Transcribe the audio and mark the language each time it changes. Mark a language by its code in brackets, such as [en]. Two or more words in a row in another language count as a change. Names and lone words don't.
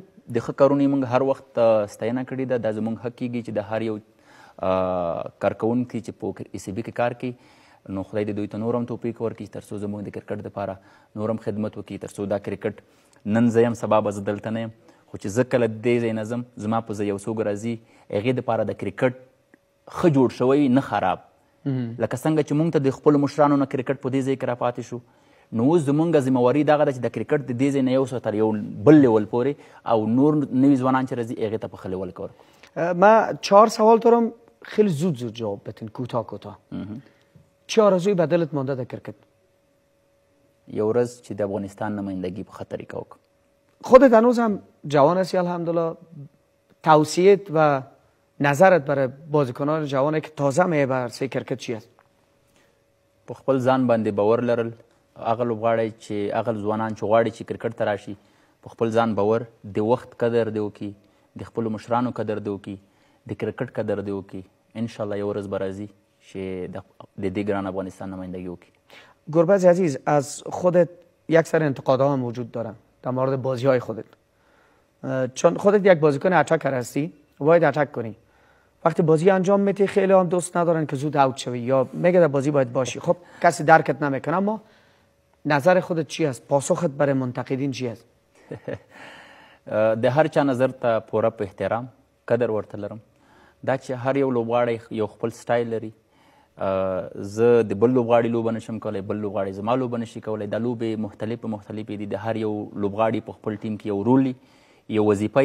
[ps] د ښه کارونو یې موږ هر وخت ستاینه کړې ده. دا زموږ حق کېږي چې د هر یو کارکوونکي چې په ECB کې کار کوي نو خدای دې دوی ته نور هم توفیق ورکړي تر څو زموږ د کرکټ دپاره نور هم خدمت وکړي، تر څو دا کرکټ نن زه یم سبا به زه دلته نه یم، خو چې زه کله دې ځای نه ځم زما په زه یو څوک راځي هغې دپاره د کرکټ ښه جوړ شوی نه خراب. لکه څنګه چې موږ ته د خپلو مشرانو نه کرکټ په دې ځای کې راپاتې شو، نو اوس زموږ ذمهواري دغه ده چې د کرکټ د دې ځای نه یو څه تر یو بل لیول پورې او نور نوي ځوانان چې راځي هغې ته په ښه لیول کې ورکړو. [fa] من 4 سوال دارم، خیلی زود جواب بدین، کوتاه. چه آرزوی به دلت مانده در کرکت؟ [ps] یو ورځ چې د افغانستان نمایندگی په ښه طریقه وکړم. [fa] خودت هنوز هم جوان هستی الحمدلله، توصیت و نظرت برای بازیکنان جوانی که تازه میه به عرصه کرکت چی است؟ [ps] په خپل ځان باندې باور لرل، هغه لوبغاړی چې هغه ځوانان چې غواړي چې کرکټ ته راشي په خپل ځان باور، د وخت قدر دې وکړي، د خپلو مشرانو قدر دې وکړي، د کرکټ قدر دې وکړي. انشاءالله یو ورځ به راځي چې د دې ګران افغانستان نمایندگی وکړي. [fa] گربز عزیز، از خودت یک سری انتقادها هم وجود دارن در مورد بازی های خودت، چون خودت یک بازیکن اتکر هستی، باید اتک کنی. وقتی بازی انجام میدی خیلی هم دوست ندارن که زود اوت شوی یا میگه در بازی باید باشی. خب کسی درکت نمیکنه، اما نظر خودت چی است؟ پاسخت برای منتقدین چی است؟ [ps] د هر چا نظر ته پوره په احترام قدر ورته لرم. دا چې هر یو لوبغاړی یو خپل سټایل لري، زه د بل لوبغاړي لوبه نشم کولی، بل لوبغاړی زما لوبه نشي کولی. دا لوبې مختلفې دي، د هر یو لوبغاړي په خپل ټیم کې یو رول یو وظیفه.